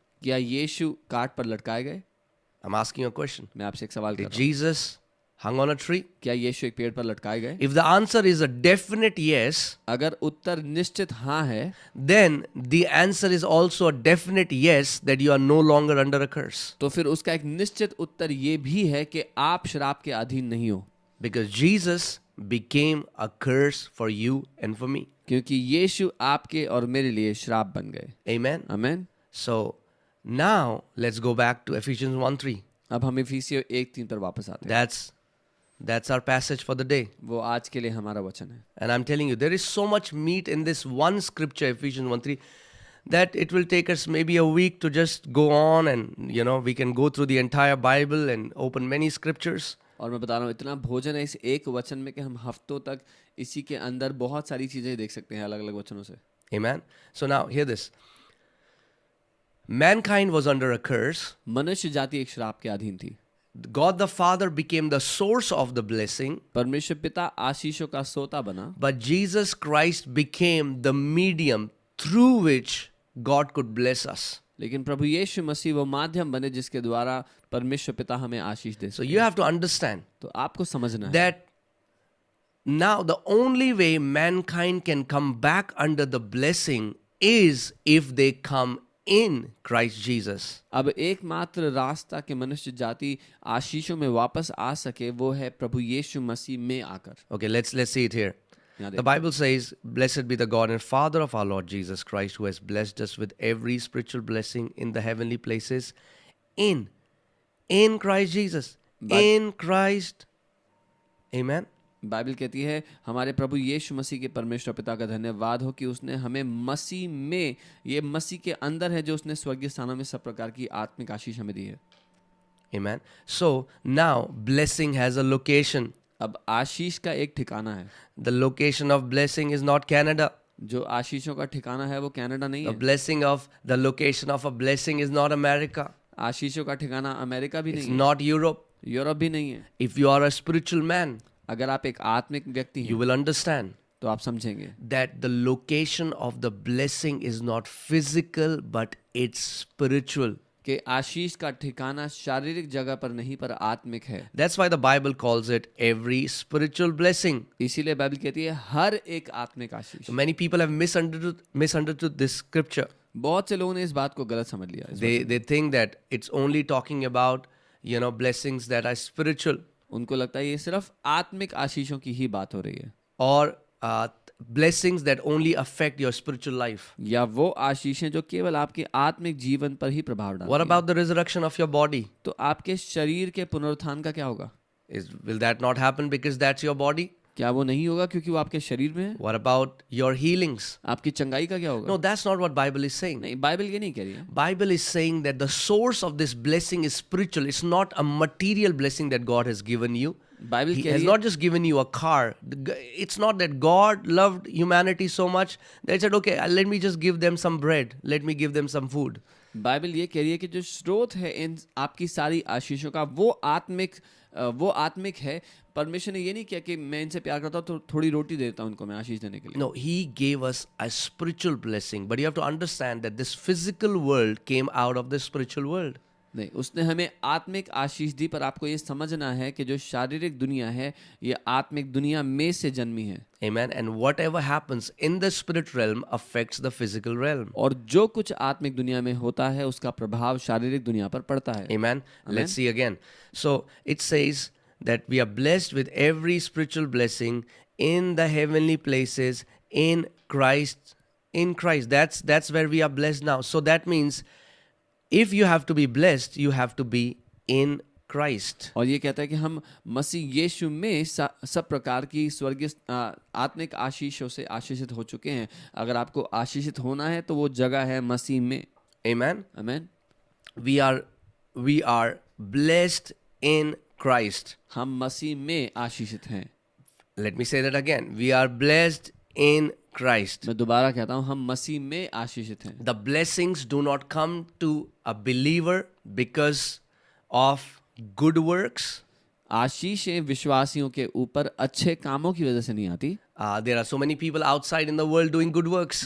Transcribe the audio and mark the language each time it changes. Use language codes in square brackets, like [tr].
[hi] क्या यीशु काट पर लटकाए गए? [en] I'm asking a question. [hi] मैं आपसे एक सवाल कर [en] Did [hi] रहा हूँ, [en] Jesus hung on a tree? [hi] क्या यीशु एक पेड़ पर लटकाए गए? [en] If the answer is a definite yes, [hi] अगर उत्तर निश्चित हाँ है, [en] then the answer is also a definite yes that you are no longer under a curse. [hi] तो फिर उसका एक निश्चित उत्तर ये भी है कि आप श्राप के अधीन नहीं हो, [en] Because Jesus became a curse for you and for me. [hi] क्योंकि यीशु आपके और मेरे लिए श्राप बन गए. [en] Amen. [hi] आमीन. [en] So now let's go back to Ephesians 1:3. [hi] अब हम इफिसियों 1:3 पर वापस आते हैं. [en] That's our passage for the day. [hi] वो आज के लिए हमारा वचन है. [en] And I'm telling you, there is so much meat in this one scripture, Ephesians 1:3, that it will take us maybe a week to just go on and, we can go through the entire Bible and open many scriptures. [hi] और मैं बता रहा हूँ, इतना भोजन है इस एक वचन में कि हम हफ्तों तक इसी के अंदर बहुत सारी चीजें देख सकते हैं अलग अलग वचनों से. [en] Amen. So now, hear this. Mankind was under a curse. [hi] मनुष्य जाति एक श्राप के अधीन थी. [en] God the Father became the source of the blessing. [hi] परमेश्वर पिता आशीषों का सोता बना. [en] But Jesus Christ became the medium through which God could bless us. [hi] लेकिन प्रभु यीशु मसीह वो माध्यम बने जिसके द्वारा परमेश्वर पिता हमें आशीष दे [en] So [hi] सके. [en] you have to understand [hi] तो आपको समझना है [en] that now the only way mankind can come back under the blessing is if they come in Christ Jesus. [hi] अब एकमात्र रास्ता कि मनुष्य जाति आशीषों में वापस आ सके वो है प्रभु यीशु मसीह में आकर. [en] Okay, let's see it here. [hi] यहाँ देखो. [en] Bible says, "Blessed be the God and Father of our Lord Jesus Christ, who has blessed us with every spiritual blessing in the heavenly places in Christ Jesus." In Christ. Amen. [hi] Bible कहती है हमारे प्रभु यीशु मसीह के परमेश्वर पिता का धन्यवाद हो कि उसने हमें मसीह में, ये मसीह के अंदर है जो उसने स्वर्गीय स्थानों में सब प्रकार की आत्मिक आशीष हमें दी है. [en] Amen. So now blessing has a location. [hi] अब आशीष का एक ठिकाना है. [en] The location of blessing is not Canada. [hi] जो आशीषों का ठिकाना है वो कनाडा नहीं है. [en] The location of a blessing is not America. [hi] आशीषों का ठिकाना अमेरिका भी [en] It's [hi] नहीं है, [en] not Europe. [hi] यूरोप भी नहीं है. [en] If you are a spiritual man, [hi] अगर आप एक आत्मिक व्यक्ति [en] you [hi] हैं [en] will understand [hi] तो आप समझेंगे [en] that the location of the blessing is not physical, but it's spiritual. [hi] कि आशीष का ठिकाना शारीरिक जगह पर नहीं पर आत्मिक है. [en] That's why the Bible calls it every spiritual blessing. [hi] इसीलिए बाइबल कहती है हर एक आत्मिक आशीष. [en] So many people have misunderstood this scripture. [hi] बहुत से लोगों ने इस बात को गलत समझ लिया. [en] They think that it's only talking about, blessings that are spiritual, [hi] उनको लगता है ये सिर्फ आत्मिक आशीषों की ही बात हो रही है, [en] or blessings that only affect your spiritual life. [hi] या वो आशीषें जो केवल आपके आत्मिक जीवन पर ही प्रभाव डालती [en] What [hi] हैं. [en] about the resurrection of your body? [hi] तो आपके शरीर के पुनरुत्थान का क्या होगा? [en] Will that not happen because that's your body? [hi] क्या वो नहीं होगा क्योंकि वो आपके शरीर में है? [en] What about your healings? [hi] आपकी चंगाई का क्या होगा? [en] No, that's not what Bible is saying. [hi] नहीं, बाइबल ये नहीं कह रही है. [en] Bible is saying that the source of this blessing is spiritual. It's not a material blessing that God has given you. [hi] Bible [en] He [hi] कह [en] has [hi] रही [en] not just given you a car. It's not that God loved humanity so much that he said, okay, let me just give them some bread. Let me give them some food. [hi] Bible ये कह रही है कि जो स्रोत है इन आपकी सारी आशीषों का वो आत्मिक है. परमेश्वर ने ये नहीं किया कि मैं इनसे प्यार करता हूँ तो थोड़ी रोटी देता हूँ इनको मैं आशीष देने के लिए. [en] No, he gave us a spiritual blessing. But you have to understand that this physical world came out of the spiritual world. [hi] नहीं, उसने हमें आत्मिक आशीष दी, पर आपको ये समझना है कि जो शारीरिक दुनिया है ये आत्मिक दुनिया में से जन्मी है. [en] Amen. And whatever happens in the spirit realm affects the physical realm. [hi] और जो कुछ आत्मिक दुनिया में होता है उसका प्रभाव शारीरिक दुनिया पर पड़ता है. [en] Amen. Let's see again. So it says that we are blessed with every spiritual blessing in the heavenly places in Christ. In Christ. That's where we are blessed now. So that means if you have to be blessed, you have to be in Christ. [hi] और ये कहता है कि हम मसीह यीशु में सब प्रकार की स्वर्गीय आत्मिक आशीषों से आशीषित हो चुके हैं. अगर आपको आशीषित होना है तो वो जगह है मसीह में. [en] Amen. [hi] आमीन. [en] We are blessed in Christ. [hi] हम मसीह में आशीषित हैं. [en] Let me say that again. We are blessed in Christ. [hi] मैं दोबारा कहता हूँ हम मसीह में आशीषित हैं. [en] The blessings do not come to a believer because of good works. [hi] आशीषें विश्वासियों के ऊपर अच्छे कामों की वजह से नहीं आती। [en] There are so many people outside in the world doing good works.